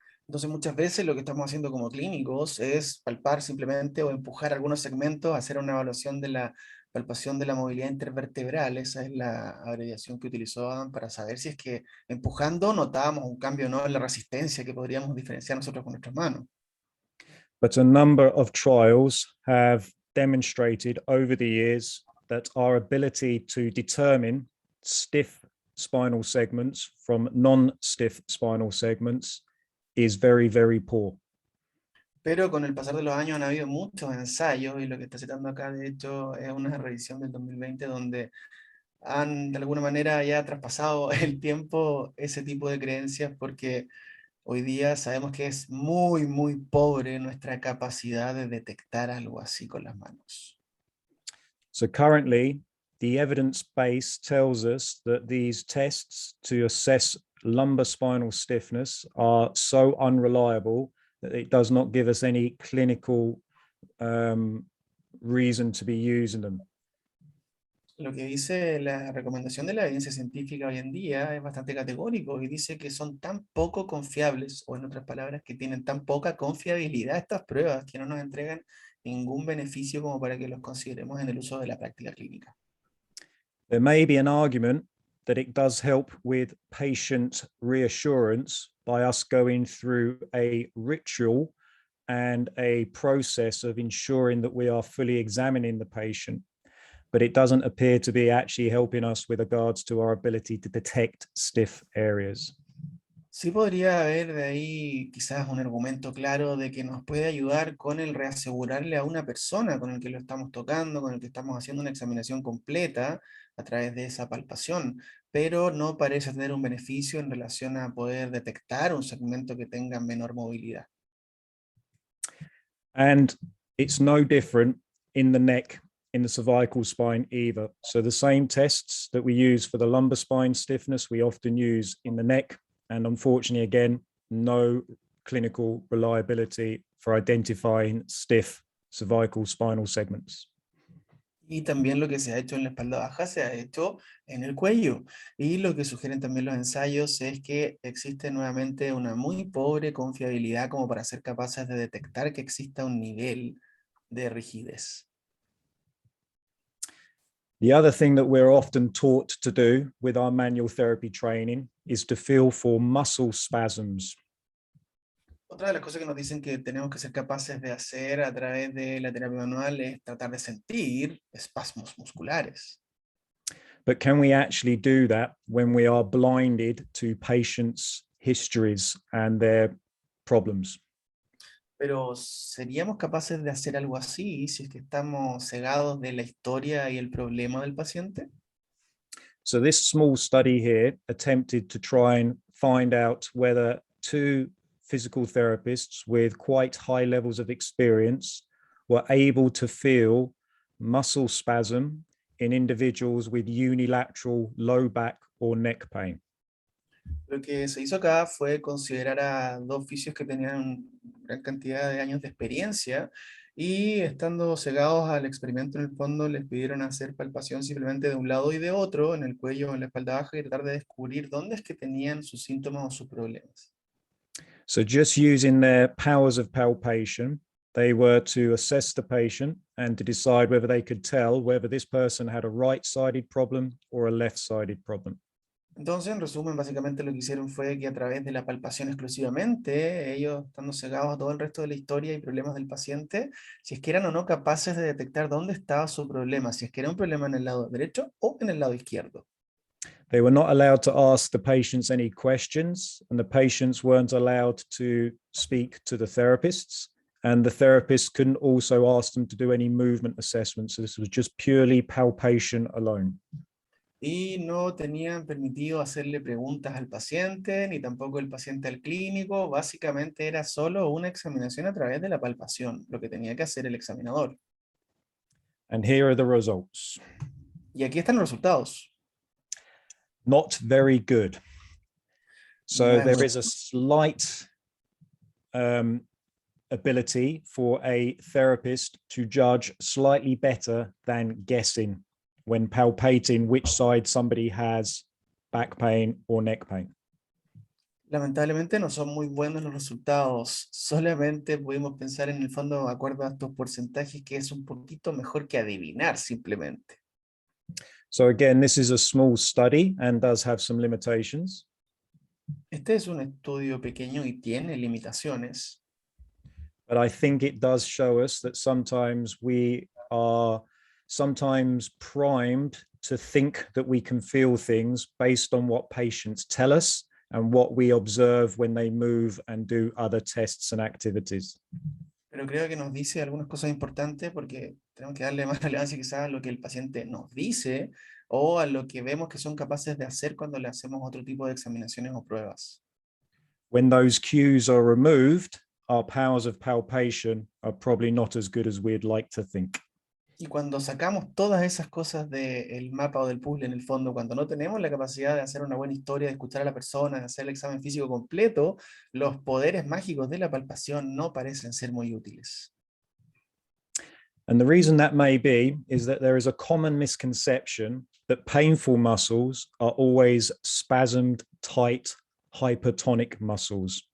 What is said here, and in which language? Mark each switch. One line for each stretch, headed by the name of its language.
Spanish: Entonces muchas veces lo que estamos haciendo como clínicos es palpar simplemente o empujar algunos segmentos, hacer una evaluación de la palpación de la movilidad intervertebral. Esa es la abreviación que utilizó Adam para saber si es que empujando notábamos un cambio o no en la resistencia que podríamos diferenciar nosotros con nuestras manos.
English: But a number of trials have demonstrated over the years that our ability to determine stiff spinal segments from non-stiff spinal segments is very, very poor.
Spanish: Pero con el pasar de los años han habido muchos ensayos, y lo que está citando acá, de hecho, es una revisión del 2020 donde han de alguna manera ya traspasado el tiempo ese tipo de creencias, porque hoy día sabemos que es muy, muy pobre nuestra capacidad de detectar algo así con las manos.
English: So currently, the evidence base tells us that these tests to assess lumbar spinal stiffness are so unreliable that it does not give us any clinical reason to be using them.
Spanish: Lo que dice la recomendación de la evidencia científica hoy en día es bastante categórico y dice que son tan poco confiables, o en otras palabras, que tienen tan poca confiabilidad estas pruebas que no nos entregan ningún beneficio como para que los consideremos en el uso de la práctica clínica.
English: There may be an argument that it does help with patient reassurance by us going through a ritual and a process of ensuring that we are fully examining the patient, but it doesn't appear to be actually helping us with regards to our ability to detect stiff areas.
Spanish: Sí podría haber de ahí quizás un argumento claro de que nos puede ayudar con el reasegurarle a una persona con el que lo estamos tocando, con el que estamos haciendo una examinación completa a través de esa palpación, pero no parece tener un beneficio en relación a poder detectar un segmento que tenga menor movilidad.
English: And it's no different in the neck, in the cervical spine either. So the same tests that we use for the lumbar spine stiffness, we often use in the neck. And unfortunately, again, no clinical reliability for identifying stiff cervical spinal segments.
Spanish: Y también lo que se ha hecho en la espalda baja se ha hecho en el cuello. Y lo que sugieren también los ensayos es que existe nuevamente una muy pobre confiabilidad como para ser capaces de detectar que exista un nivel de rigidez.
English: The other thing that we're often taught to do with our manual therapy training is to feel for muscle spasms.
Spanish: Otra de las cosas que nos dicen que tenemos que ser capaces de hacer a través de la terapia manual es tratar de sentir espasmos musculares.
English: But can we actually do that when we are blinded to patients' histories and their problems?
Spanish: Pero ¿seríamos capaces de hacer algo así si es que estamos cegados de la historia y el problema del paciente?
English: So this small study here attempted to try and find out whether two physical therapists with quite high levels of experience were able to feel muscle spasm in individuals with unilateral low back or neck pain.
Spanish: Lo que se hizo acá fue considerar a dos fisios que tenían gran cantidad de años de experiencia y estando cegados al experimento en el fondo les pidieron hacer palpación simplemente de un lado y de otro, en el cuello o en la espalda baja y tratar de descubrir dónde es que tenían sus síntomas o sus problemas.
English: So just using their powers of palpation, they were to assess the patient and to decide whether they could tell whether this person had a right-sided problem or a left-sided problem.
Spanish: Entonces, en resumen, básicamente lo que hicieron fue que a través de la palpación exclusivamente, ellos estando cegados a todo el resto de la historia y problemas del paciente, si es que eran o no capaces de detectar dónde estaba su problema, si es que era un problema en el lado derecho o en el lado izquierdo.
English: They were not allowed to ask the patients any questions, and the patients weren't allowed to speak to the therapists. And the therapists couldn't also ask them to do any movement assessments. So this was just purely palpation alone.
Spanish: Y no tenían permitido hacerle preguntas al paciente, ni tampoco el paciente al clínico. Básicamente era solo una examinación a través de la palpación, lo que tenía que hacer el examinador.
English: And here are the results.
Spanish: Y aquí están los resultados.
English: Not very good. So
Spanish: No
English: there
Spanish: es
English: is a slight ability for a therapist to judge slightly better than guessing when palpating which side somebody has back pain or neck pain.
Spanish: Lamentablemente no son muy buenos los resultados. Solamente pudimos pensar en el fondo, de acuerdo a estos porcentajes, que es un poquito mejor que adivinar simplemente.
English: So again, this is a small study and does have some limitations.
Spanish: Este es un estudio pequeño y tiene limitaciones,
English: But I think it does show us that sometimes we are sometimes primed to think that we can feel things based on what patients tell us and what we observe when they move and do other tests and activities.
Spanish: pero creo que nos dice algunas cosas importantes porque tenemos que darle más relevancia quizás a lo que el paciente nos dice o a lo que vemos que son capaces de hacer cuando le hacemos otro tipo de examinaciones o pruebas.
English: When those cues are removed, our powers of palpation are probably not as good as we'd like to think.
Spanish: Y cuando sacamos todas esas cosas del mapa o del puzzle en el fondo, cuando no tenemos la capacidad de hacer una buena historia, de escuchar a la persona, de hacer el examen físico completo, los poderes mágicos de la palpación no parecen ser muy útiles.
English: And the reason that may be is that there is a common misconception that painful muscles are always spasmed, tight, hypertonic muscles.